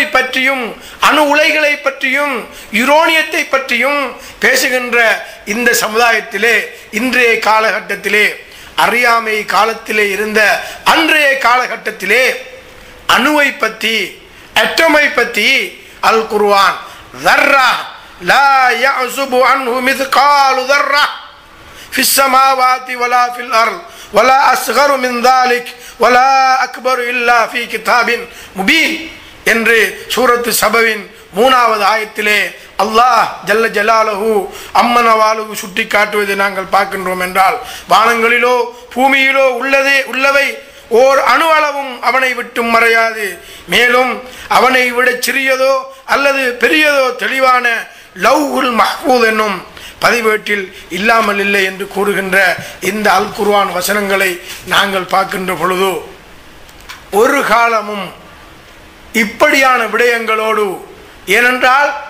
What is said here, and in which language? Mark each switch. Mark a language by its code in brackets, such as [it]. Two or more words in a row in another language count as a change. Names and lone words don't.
[ta] பற்றியும் அணு உலைகளை பற்றியும் யுரேனியத்தை பற்றியும் பேசுகின்ற இந்த சமுதாயத்திலே, இன்றைய காலகட்டத்திலே, அறியாமை காலத்திலே இருந்த அன்றைய காலகட்டத்திலே அணுவை பற்றி, அட்டமை பற்றி அல் குர்ஆன் [ar] ذرة لا يعزب عنه مثقال ذرة في السماوات ولا في الأرض ولا أصغر من ذلك ولا أكبر إلا في كتاب مبين [ta] என்று சூரத்து சபவின் 3வது ஆயத்திலே அல்லாஹ் [ar] جل جلاله وعم نواله [ta] சுட்டி காட்டுவதை நாங்கள் பார்க்கின்றோம் என்றால், வானங்களிலோ பூமியிலோ உள்ளவை ஓர் அணு அளவும் அவனை விட்டும் மறையாது. மேலும் அவனை விட சிறியதோ அல்லது பெரியதோ தெளிவான லவ்ஹுல் மஹ்பூஸ் என்னும் பதிவேட்டில் இல்லாமல் இல்லை என்று கூறுகின்ற இந்த அல் குர்ஆன் வசனங்களை நாங்கள் பார்க்கின்ற பொழுது, ஒரு காலமும் இப்படியான விடயங்களோடு, ஏனென்றால்